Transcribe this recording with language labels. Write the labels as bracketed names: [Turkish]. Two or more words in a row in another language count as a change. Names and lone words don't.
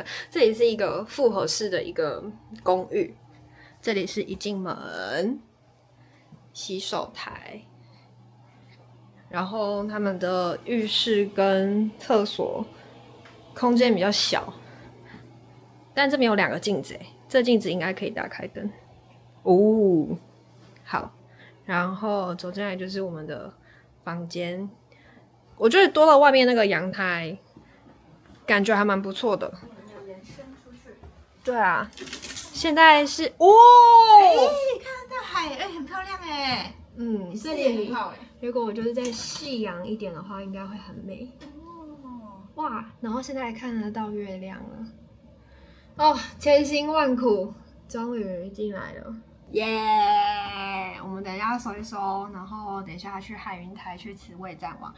[Chinese] 這裡是一個複合式的一個公寓，這裡是一進門洗手台，然後他們的浴室跟廁所空間比較小，但這邊有2個鏡子，這鏡子應該可以打開燈。哦，好，然後走進來就是我們的房間。我覺得多了外面那個陽台，感覺還蠻不錯的。對啊，現在是哦，看到海，很漂亮哎。这裡很好哎。如果我就是在夕陽一點的話，應該會很美。哦，哇，然後現在還看得到月亮了。哦，千辛萬苦，終於進來了。耶！我們等一下收一收，然後等一下去海雲台去吃味讚王。